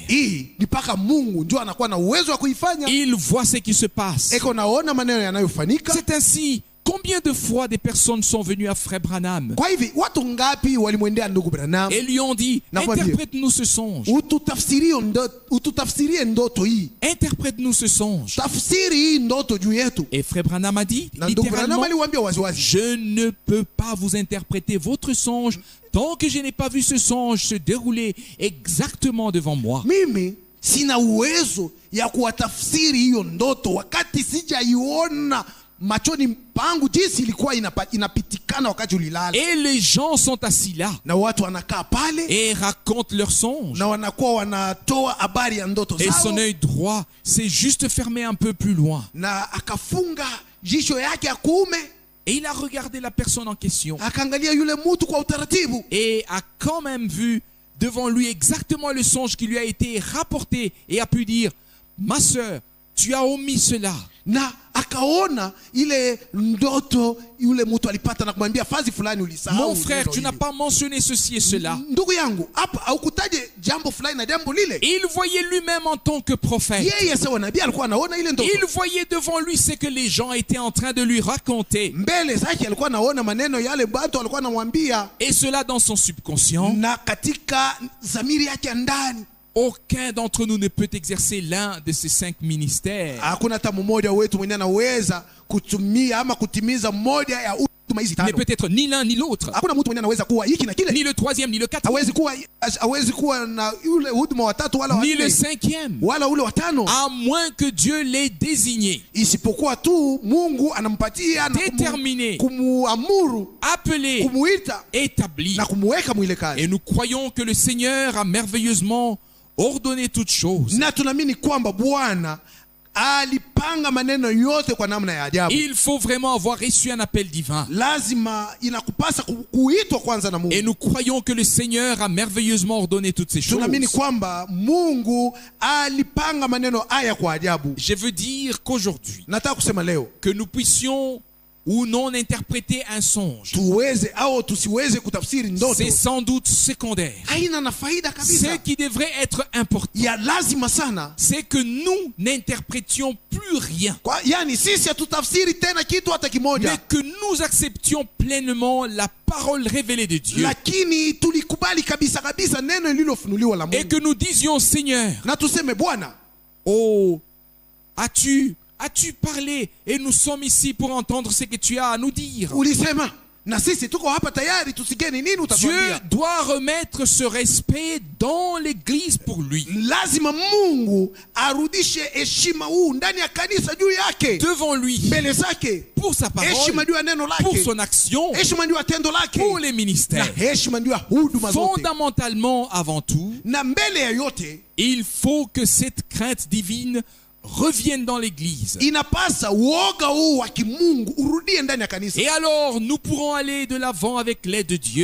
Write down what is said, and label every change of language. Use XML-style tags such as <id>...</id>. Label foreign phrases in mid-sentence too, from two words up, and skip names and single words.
<sw>Hii ni paka Mungu ndio anakuwa na uwezo wa kuifanya.</sw> <fr>Il voit ce qui se passe.</fr> <sw>Eko naona maneno yanayofanyika.</sw> <fr>C'est ainsi. Combien de fois des personnes sont venues à Frère Branham</fr> <sw>Kwa hivi watu ngapi walimwendea ndugu Branham</sw> <fr>et lui ont dit, interprète-nous ce songe.</fr> <sw>Ututafsirie ndoto hii.</sw> <fr>Interprète-nous ce songe.</fr> <sw>Tafsiri hii ndoto juu yetu.</sw> <fr>Et Frère Branham a dit,</fr> <sw>Na ndugu Branham</sw> <fr>littéralement,</fr> <sw>aliwaambia waziwazi,</sw> <fr>je ne peux pas vous interpréter votre songe tant que je n'ai pas vu ce songe se dérouler exactement devant moi.</fr> <sw>mimi sina uwezo ya kuwatafsiri hiyo ndoto wakati sijaiona machoni pangu jinsi ilikuwa inapitikana wakati ulilala.</sw> <fr>Et les gens sont assis là</fr> <sw>Na watu wanakaa pale</sw> <fr>et racontent leur songe.</fr> <sw>na wanakuwa wanatoa habari ya ndoto</sw> <fr>Et</fr> <sw>zao,</sw> <fr>son œil droit s'est juste fermé un peu plus loin.</fr> <sw>na akafunga jicho yake ya kuume,</sw> <fr>Et il a regardé la personne en question</fr> <sw>akaangalia yule mtu kwa utaratibu,</sw> <fr>et a quand même vu devant lui exactement le songe qui lui a été rapporté et a pu dire, ma sœur, tu as omis cela.</fr> <sw>na akaona ile ndoto yule mtu alipata na kumwambia fazi fulani ulisahau.</sw> <fr>Mon frère, tu n'as pas mentionné ceci et cela.</fr> <sw>Ndugu yangu, hapa haukutaje jambo fulani na jambo lile.</sw> <fr>Il voyait lui-même en tant que prophète.</fr> <sw>Yeye sawa nabii alikuwa anaona ile ndoto.</sw> <fr>Il voyait devant lui ce que les gens étaient en train de lui raconter.</fr> <sw>Mbele zake alikuwa anaona maneno yale watu walikuwa anamwambia,</sw> <fr>Et cela dans son subconscient.</fr> <sw>na katika dhamiri yake ndani.</sw> <fr>Aucun d'entre nous ne peut exercer l'un de ces 5 ministères.</fr> <sw>Hakuna hata mmoja wetu mwenye anaweza kutumia ama kutimiza moja ya huduma hizi</sw> <fr>Mais</fr> <sw>tano.</sw> <fr>peut-être ni l'un ni l'autre.</fr> <sw>Hakuna mtu mwenye anaweza kuwa hiki na kile.</sw> <fr>Ni le 3e, ni le 4e,</fr> <sw>Hawezi kuwa na yule huduma watatu wala</sw> <fr>ni le</fr> <sw>wanne</sw> <fr>5e.</fr> <sw>wala ule watano,</sw> <fr>À moins que Dieu l'ait désigné,</fr> <sw>isipokuwa tu Mungu anampatia na</sw> <fr>déterminé,</fr> <sw>kumuamuru,</sw> <fr>appelé,</fr> <sw>kumuita</sw> <fr>établi.</fr> <sw>na kumuweka mwile</sw> <fr>Et</fr> <sw>kazi.</sw> <fr>nous croyons que le Seigneur a merveilleusement ordonné toutes choses.</fr> <sw>Na tunaamini kwamba Bwana alipanga maneno yote kwa namna ya ajabu.</sw> <fr>Il faut vraiment avoir reçu un appel divin.</fr> <sw>Lazima inakupasa kuitwa kwanza na</sw> <fr>Et</fr> <sw>Mungu.</sw> <fr>nous croyons que le Seigneur a merveilleusement ordonné toutes ces choses.</fr> <sw>Tunaamini kwamba Mungu alipanga maneno haya kwa ajabu.</sw> <fr>Je veux dire qu'aujourd'hui,</fr> <sw>Nataka kusema leo</sw> <fr>que nous puissions ou non interpréter un songe,</fr> <sw>tuweze au tusiweze kutafsiri ndoto,</sw> <fr>c'est sans doute secondaire.</fr> <sw>haina na faida</sw> <fr>Ce</fr> <sw>kabisa.</sw> <fr>qui devrait être important,</fr> <sw>Ya lazima sana,</sw> <fr>c'est que nous n'interprétions plus rien,</fr> <sw>yani sisi hatutafsiri tena kitu hata</sw> <fr>mais</fr> <sw>kimoja,</sw> <fr>que nous acceptions pleinement la parole révélée de Dieu.</fr> <sw>lakini tulikubali kabisa kabisa neno lililofunuliwa la</sw> <fr>Et que</fr> <sw>Mungu,</sw> <fr>nous disions, Seigneur,</fr> <sw>na tuseme Bwana,</sw> <fr>oh, as-tu parlé et nous sommes ici pour entendre ce que tu as à nous dire.</fr> <sw>ulisema na sisi tuko hapa tayari tusikie ni nini</sw> <fr>Dieu</fr> <sw>utatuambia.</sw> <fr>doit remettre ce respect dans l'église pour lui.</fr> <sw>Lazima Mungu arudishe heshima huu ndani ya kanisa juu yake,</sw> <fr>Devant lui,</fr> <sw>mbele zake,</sw> <fr>pour sa</fr> <sw>heshima</sw> <fr>parole,</fr> <sw>juu ya neno</sw> <fr>pour</fr> <sw>lake,</sw> <fr>son action,</fr> <sw>heshima juu ya tendo lake,</sw> <fr>pour les</fr> <sw>na</sw> <fr>ministères.</fr> <sw>heshima juu ya huduma zote.</sw> <fr>Fondamentalement, avant tout,</fr> <sw>Na mbele ya yote</sw> <fr>il faut que cette crainte divine revienne dans l'église.</fr> <sw>inapasa uoga huu wa kimungu urudie ndani ya kanisa.</sw> <fr>Et alors, nous pourrons aller de l'avant avec l'aide de Dieu.</fr>